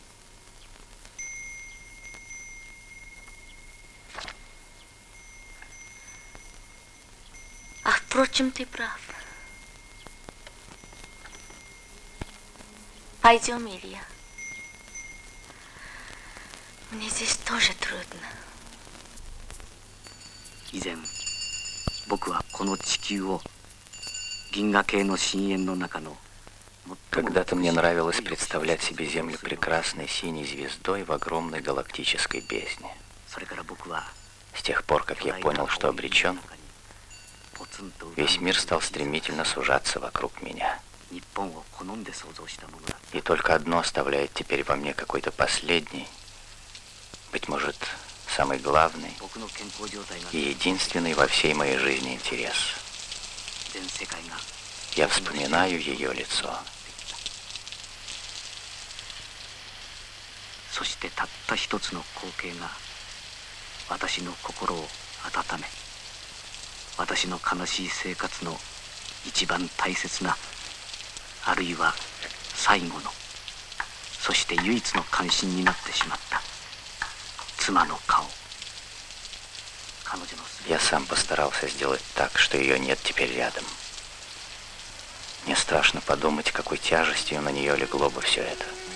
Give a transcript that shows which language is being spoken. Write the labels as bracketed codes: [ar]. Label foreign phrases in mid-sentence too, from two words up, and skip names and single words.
[ru] А впрочем, ты прав. Пойдем, Илья. Мне здесь тоже трудно. [ja] 以前僕はこの地球を銀河系の深淵の中の [ru] Когда-то мне нравилось представлять себе Землю прекрасной синей звездой в огромной галактической бездне. С тех пор, как я понял, что обречен, весь мир стал стремительно сужаться вокруг меня. И только одно оставляет теперь во мне какой-то последний, быть может, самый главный и единственный во всей моей жизни интерес. Я вспоминаю ее лицо. [ja] そしてたった一つの光景が私の心を温め、私の悲しい生活の一番大切な、あるいは最後の、そして唯一の関心になってしまった妻の顔。 [ru] Я сам постарался сделать так, что ее нет теперь рядом. Мне страшно подумать, какой тяжестью на нее легло бы все это.